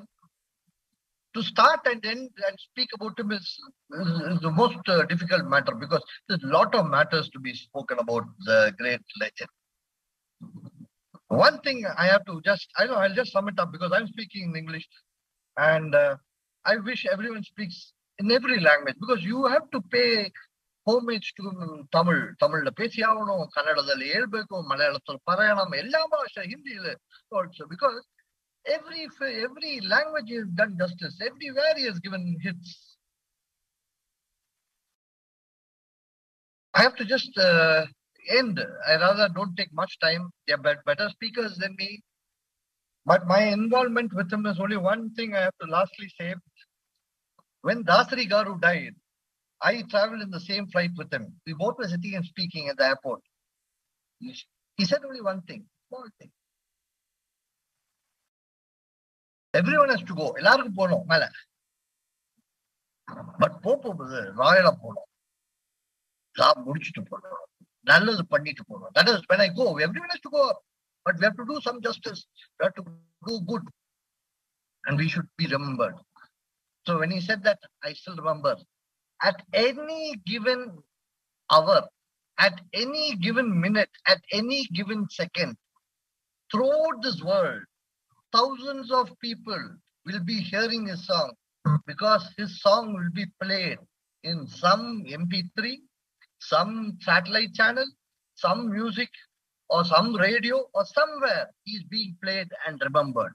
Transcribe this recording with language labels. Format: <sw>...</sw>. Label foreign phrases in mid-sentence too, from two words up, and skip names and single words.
<en>To start and end and speak about him is the most difficult matter because there's a lot of matters to be spoken about the great legend. One thing I have to I'll just sum it up because I'm speaking in English and I wish everyone speaks in every language because you have to pay homage to Tamil.</en> <ta>தமிழ் பேசி அவனோ,</ta> <kn>ಕನ್ನಡದಲ್ಲಿ ಹೇಳಬೇಕು,</kn> <ml>മലയാളത്തിൽ പറയണം, എല്ലാ ഭാഷ,</ml> <en>Hindi also because every language is done justice. Everywhere he has given hits. I have to just end. I rather don't take much time. They are better speakers than me. But my involvement with him is only one thing I have to lastly say. When Dasari Garu died, I traveled in the same flight with him. We both were sitting and speaking at the airport. He said only one thing, small thing. Everyone has to go.</en> <ta>எல்லாருக்கும் போகணும் மேல. But போகும்போது ராயலா போகணும். ஜாப் முடிச்சுட்டு போகணும். நல்லது பண்ணிட்டு போகணும்.</ta> <en>That is when I go. Everyone has to go. But we have to do some justice. We have to do good. And we should be remembered. So when he said that, I still remember. At any given hour, at any given minute, at any given second, throughout this world, thousands of people will be hearing his song because his song will be played in some MP3, some satellite channel, some music or some radio or somewhere he's being played and remembered.</en>